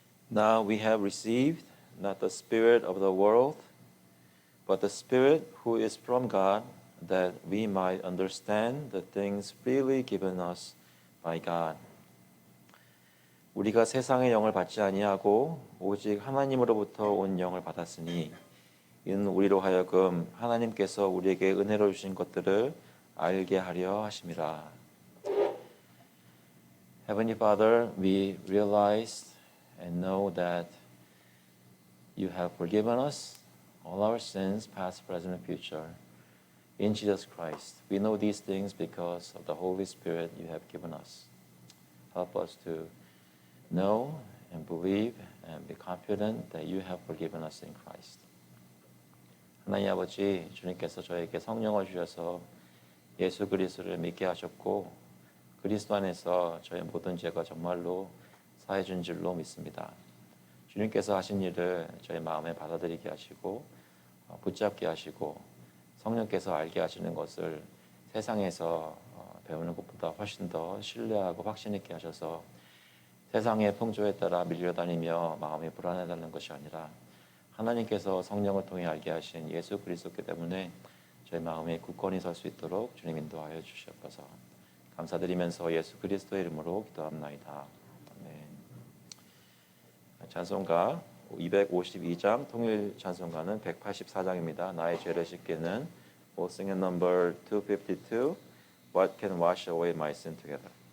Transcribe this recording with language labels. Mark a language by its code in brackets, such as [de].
[en] Now we have received not the spirit of the world, but the Spirit who is from God, that we might understand the things freely given us by God. [ko] 우리가 세상의 영을 받지 아니하고 오직 하나님으로부터 온 영을 받았으니 이는 우리로 하여금 하나님께서 우리에게 은혜로 주신 것들을 알게 하려 하심이라. [en] Heavenly Father, we realize and know that you have forgiven us all our sins, past, present, and future, in Jesus Christ. We know these things because of the Holy Spirit you have given us. Help us to know and believe and be confident that you have forgiven us in Christ. [ko] 하나님 아버지, 주님께서 저에게 성령을 주셔서 예수 그리스도를 믿게 하셨고 그리스도 안에서 저의 모든 죄가 정말로 사해준 줄로 믿습니다. 주님께서 하신 일을 저의 마음에 받아들이게 하시고 붙잡게 하시고 성령께서 알게 하시는 것을 세상에서 배우는 것보다 훨씬 더 신뢰하고 확신 있게 하셔서 세상의 풍조에 따라 밀려다니며 마음이 불안해하는 것이 아니라 하나님께서 성령을 통해 알게 하신 예수 그리스도께 때문에 저희 마음에 굳건히 설 수 있도록 주님 인도하여 주시옵소서. 감사드리면서 예수 그리스도의 이름으로 기도합나이다. 아멘. 찬송가 252장 통일 찬송가는 184장입니다. 나의 죄를 씻기는 [en] We'll sing in number 252 What can wash away my sin together.